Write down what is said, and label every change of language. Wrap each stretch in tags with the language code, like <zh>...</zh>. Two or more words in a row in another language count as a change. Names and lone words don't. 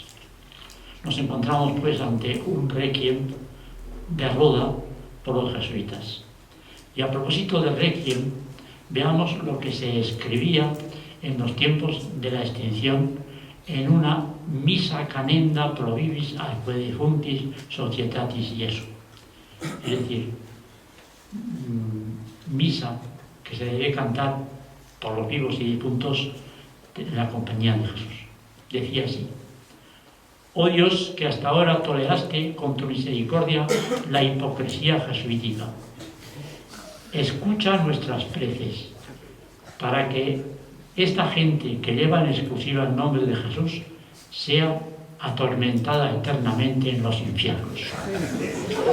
<es>Nos encontramos pues ante un requiem de Roda por los jesuitas. Y a propósito del requiem, veamos lo que se escribía en los tiempos de la extinción en una misa</es> <la>canenda pro vivis atque defunctis societatis Jesu.</la> <es>Es decir, misa que se debe cantar por los vivos y difuntos de la compañía de Jesús. Decía así: oh Dios, que hasta ahora toleraste con tu misericordia la hipocresía jesuítica, escucha nuestras preces para que esta gente que lleva en exclusiva el nombre de Jesús sea atormentada eternamente en los infiernos.</es>